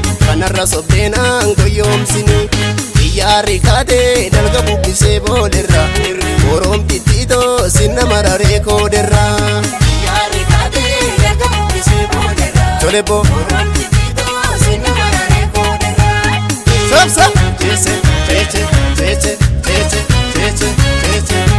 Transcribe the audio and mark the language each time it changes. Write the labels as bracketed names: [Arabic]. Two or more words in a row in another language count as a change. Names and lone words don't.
[Oromo] Kanarra sobdeen aan goyoomsini, xiyyaarri kaatee dalga bubbisee booderra. Oroom tittiitoo sinna mararee kooderra. Tole bo. Sab, sab. Cheche, cheche, cheche, cheche, cheche, cheche.